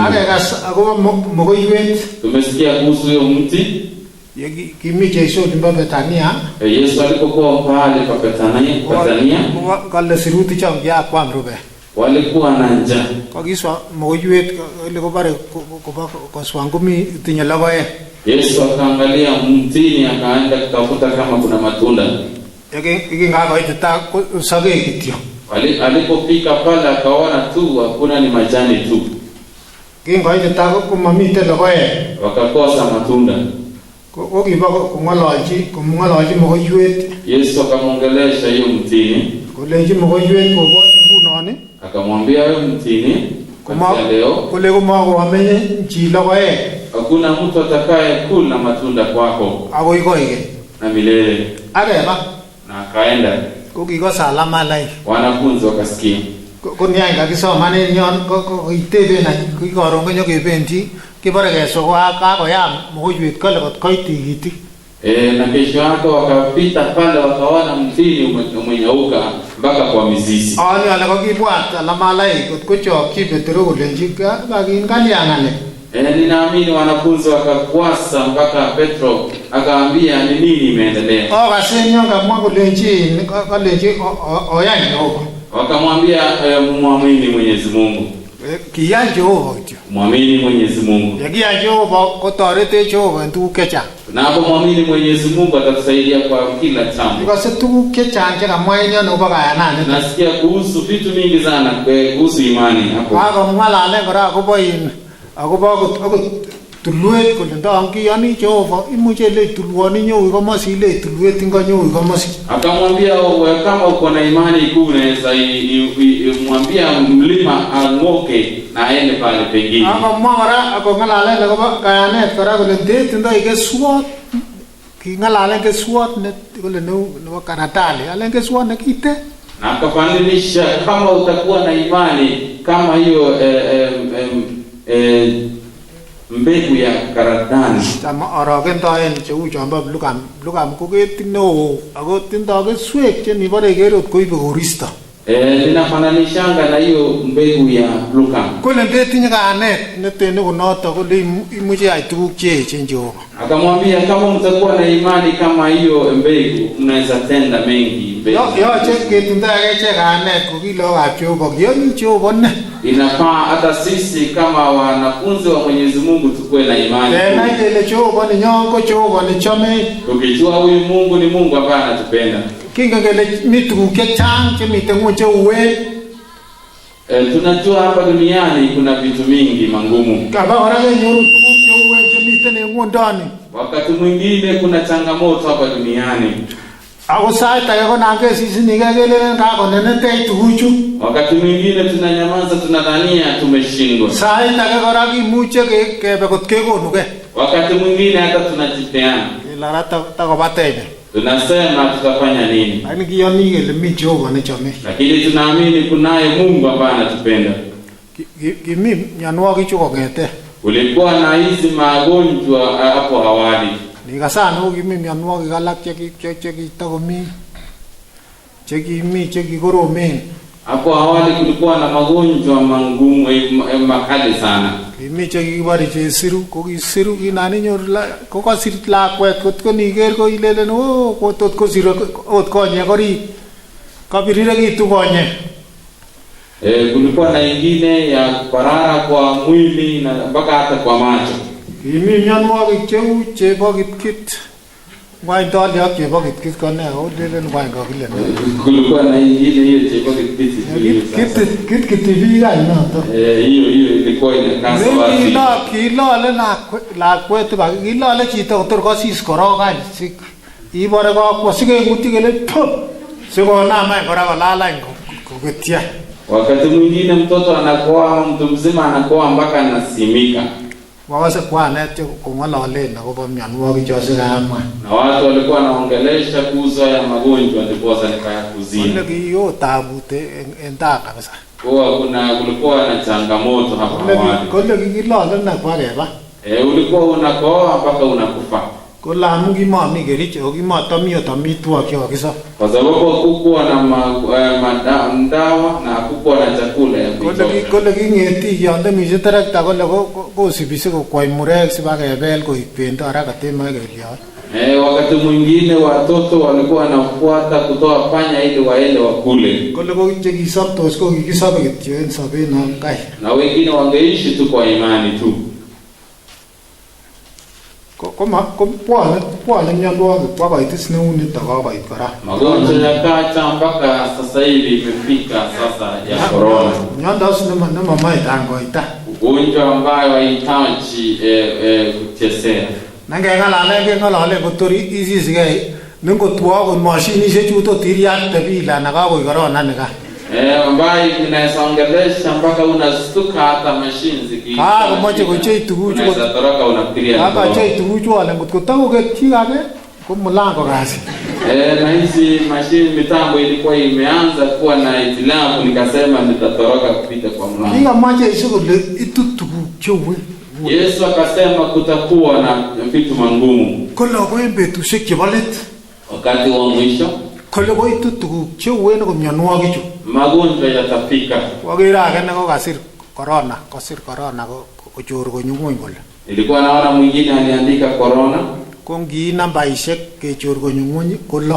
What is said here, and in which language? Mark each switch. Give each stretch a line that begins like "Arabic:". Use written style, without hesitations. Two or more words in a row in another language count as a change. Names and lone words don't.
Kalenjin: Akekas akobo mogoiwet.
Swahili: Tumesikia kuhusu huyo mti.
Kalenjin: Kimi Jesu limba Betania.
Swahili: Yesu alipokuwa pale pa Betania.
Kalenjin: Kale sirutik chon kiakwam rube.
Swahili: Walikuwa na njaa.
Kalenjin: Kakiswa mogoiwet ile kobare koswan komi tinye logoek.
Swahili: Yesu akaangalia mtini akaenda kutafuta kama kuna matunda.
Kalenjin: Ikingakaitita sokek kityo.
Swahili: Alipofika pale akaona tu hakuna ni majani tu.
Kalenjin: Kingoitita komamiten logoek.
Swahili: Wakakosa matunda.
Kalenjin: Kokiba kong'ololchi mogoiwet.
Swahili: Yesu akamwongelesha hiyo mtini.
Kalenjin: Kolenji mogoiwet kokochi ngunon.
Swahili: Akamwambia wewe mtini, kuanzia leo
Kalenjin: kole komakoamenye chi logoek.
Swahili: Hakuna mtu atakaye kula matunda kwako.
Kalenjin: Akoi koige.
Swahili: Na milele.
Kalenjin: Akeba.
Swahili: Na akaenda.
Kalenjin: Kokikosa alama lai.
Swahili: Wanafunzi wakasikia.
Kalenjin: Konian kakisomane nyon koiteben koron konyokebendi kibore keswa kakoyam mogoiwet kole kot koit tikitik.
Swahili: Na kesho yake wakapita pale wakaona mtini umenyauka mpaka kwa mizizi.
Kalenjin: Ani ale kokibwat alama lai kot kochokyi Petro kolenji bakingaliangane.
Swahili: Ninaamini wanafunzi wakakwasa mpaka Petro akaambia ni nini imeendelea.
Kalenjin: Kasenyo kamwa kolenji oyan Jehova.
Swahili: Wakamwambia muamini Mwenyezi Mungu.
Kalenjin: Kiyan Jehova kityo.
Swahili: Muamini Mwenyezi Mungu.
Kalenjin: Kiyan Jehova kotorete Jehova en tuguk chechang.
Swahili: Tunapomwamini Mwenyezi Mungu atatusaidia kwa kila jambo.
Kalenjin: Because tuguk chechang chekamwa en yono kobo kayananito.
Swahili: Nasikia kuhusu vitu mingi sana kuhusu imani hapo.
Kalenjin: Akomwalalen kora akobo tulwet kole ndongiyoni Jehova imuche ile tulwoni nyoi komosi ile tulwet ingonyoi komosi.
Swahili: Akamwambia kama uko na imani kuu unaweza mwambia mlima ang'oke na aende pale pengine.
Kalenjin: Akamwa kora akong'alalen akobo kayanet kora kole ndetindoi keswot. King'alalen keswot ne kole nebo karatali. Alen keswot nekite.
Swahili: Na akafananisha kama utakuwa na imani kama hiyo mbegu ya karatani.
Kalenjin: Tama arakendoen cheu chombo lugam ko ketit neo ako tindoi keswek chenibore kerot koibe koristo.
Swahili: Ninafananishanga na hiyo mbegu ya lugam.
Kalenjin: Kole ndetinye kayanet netene konoto kole imuche ai tuguk cheechen Jehova.
Swahili: Akamwambia kama mtakuwa na imani kama hiyo mbegu mnaweza tenda mengi mbegu.
Kalenjin: Yoche ketindoi akichek kayanet kokilokab Jehova. Kiyoni Jehova ne.
Swahili: Inafaa hata sisi kama wanafunzi wa Mwenyezi Mungu tukue na imani.
Kalenjin: Tena ile Jehova ni nyongo, Jehova ni chome.
Swahili: Tukijua huyu Mungu ni Mungu ambaye anatupenda.
Kalenjin: Kinga kele mi tuguk chechang chemiten ng'weny cheuwe.
Swahili: Tunajua hapa duniani kuna vitu mingi mangumu.
Kalenjin: Kaba kora kenyoru tuguk cheuwe chemiten en ng'wondoni.
Swahili: Wakati mwingine kuna changamoto hapa duniani.
Kalenjin: Ako sait age konangesisini kelelen kakonenetech tuguchu.
Swahili: Wakati mwingine tunanyamaza tunadhania tumeshindwa.
Kalenjin: Sait age kora kimuche kebe kot kekonuge.
Swahili: Wakati mwingine hata tunajipeana.
Kalenjin: Ilara takobatebe.
Swahili: Tunasema tutafanya nini?
Kalenjin: Lakini kiyoni kele mi Jehova nechome.
Swahili: Lakini tunaamini kunaye Mungu ambaye anatupenda.
Kalenjin: Kimi myanwogik chu kong'ete.
Swahili: Kulikuwa na hizi magonjwa hapo awali.
Kalenjin: Nikasano kimi myanwogik alak chekitakomi chekikoromen.
Swahili: Hapo awali kulikuwa na magonjwa mangumu makali sana.
Kalenjin: Kimi chekikibore chesiru, ko kisiru kinani nyor kokosir lakwet kotko niker ko ilelen kotot kosir ot konyek orit. Kabirirekitu konyek.
Swahili: Kulikuwa na ingine ya kuparara kwa mwili na mpaka hata kwa macho.
Kalenjin: Kimi myanwogik cheu chebo kitkit. Ngwany toli ak chebo kitkit kone olelen ngwany kakile.
Swahili: Kulikuwa na ingine hiyo
Kalenjin: chebo kitkit. Kitkit biik any noto.
Swahili: Hiyo ilikuwa inakasa watu.
Kalenjin: Kilole lakwet kilole chito kotor kosis korok any sik. Ibore kokwo sikeng'utyi kele pop. Sikonam any kora kolal any koketya.
Swahili: Wakati mwingine mtoto anakoa, mtu mzima anakoa mpaka anasimika.
Kalenjin: Wakase kwanet kong'ololen akobo myanwogik chosikayamwa.
Swahili: Na watu walikuwa wanaongelesha kuhusu haya magonjwa ndipo sasa nikayakuzini.
Kalenjin: Kole kiyo tabut en taa kabisa.
Swahili: Kulikuwa na changamoto hapa awali.
Kalenjin: Kole kikilole na kwa keba.
Swahili: Ulikuwa unakoa mpaka unakufa.
Kalenjin: Kole amu kimami kericho kimatomi amitwogik chekokisop.
Swahili: Kwa sababu hakukuwa na madawa na hakukuwa na chakula ya kutosha.
Kalenjin: Kole king'eti yonde misi terekta kole kosibi sikokwai murek sibakebel koik bendo haraka temoe keliot.
Swahili: Wakati mwingine watoto walikuwa wanafuata kutoa panya ili waende wakule.
Kalenjin: Kole ko chekisoptos ko kikisobe kityo en sobet non kai.
Swahili: Na wengine wangeishi tu kwa imani tu.
Kalenjin: Bwane myanwogik kokoitis neunito kokoit kora.
Swahili: Magonjwa yakacha mpaka sasa hivi imefika sasa ya corona.
Kalenjin: Myandos nemamae tangoita.
Swahili: Ugonjwa ambayo haihitaji kuchezea.
Kalenjin: Nangeng'alale kotor isisigei nengotwo kon mashinishek chuto tiriakte bila na kakoi corona nika.
Swahili: Ambayo inaongelesha mpaka unastuka hata machine ziki.
Kalenjin: Komoche kochei tuguchu.
Swahili: Unaweza toroka unafikiria.
Kalenjin: Kochei tuguchu wale ngotko takoketyi age ko mlango kasi.
Swahili: Na hizi machine mitambo ilikuwa imeanza kuwa na itilafu, nikasema nitatoroka kupita kwa mlango.
Kalenjin: Nikamache isikole itu tuguk cheu.
Swahili: Yesu akasema kutakuwa na vitu mangumu.
Kalenjin: Kole ko betusiek chebo let.
Swahili: Wakati wa mwisho.
Kalenjin: Kole ko itu tuguk cheu ko myanwogik chu.
Swahili: Magonjwa yatafika.
Kalenjin: Wakira age ne kokasir corona kochor konyung'uny kole.
Swahili: Nilikuwa naona mwingine aliandika corona.
Kalenjin: Ko ngi nambaishek kechor konyung'uny ko 6.